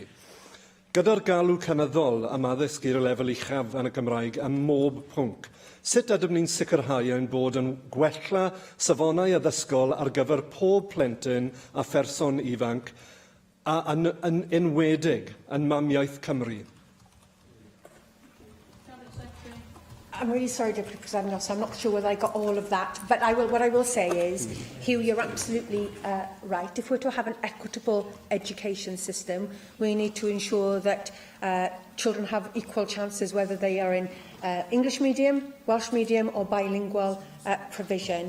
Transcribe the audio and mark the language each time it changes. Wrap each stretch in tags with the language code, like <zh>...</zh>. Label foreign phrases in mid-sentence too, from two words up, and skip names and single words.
<cy>Gyda'r galw cynyddol am addysg i'r lefel uchaf yn y Gymraeg ym mob pwnc, sut ydym ni'n sicrhau ein bod yn gwella safonau addysgol ar gyfer pob plentyn a pherson ifanc a yn enwedig yn mamiaeth Cymru?</cy> <en>I'm really sorry, Deputy Presiding Officer, I'm not sure whether I got all of that, but what I will say is, Hugh, you're absolutely right. If we're to have an equitable education system, we need to ensure that children have equal chances, whether they are in English medium, Welsh medium or bilingual provision.</en>